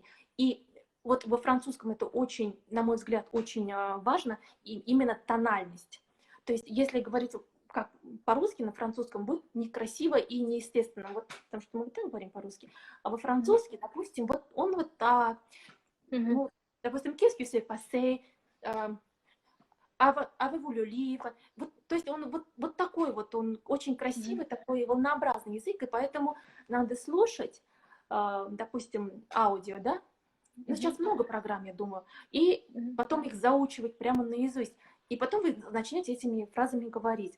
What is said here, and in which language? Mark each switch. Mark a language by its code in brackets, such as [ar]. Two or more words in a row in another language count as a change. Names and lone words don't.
[ru] И вот во французском это очень, на мой взгляд, очень важно, и именно тональность. То есть, если говорить как по-русски, на французском будет некрасиво и неестественно, вот, потому что мы вот так говорим по-русски, а во французски, допустим, вот он вот так, ну, допустим, [fr] qu'est-ce que c'est passé, avez-vous le livre, [ru] вот, то есть он вот такой вот, он очень красивый, такой волнообразный язык, и поэтому надо слушать, допустим, аудио, да, ну, сейчас много программ, я думаю, и потом их заучивать прямо наизусть, и потом вы начнете этими фразами говорить.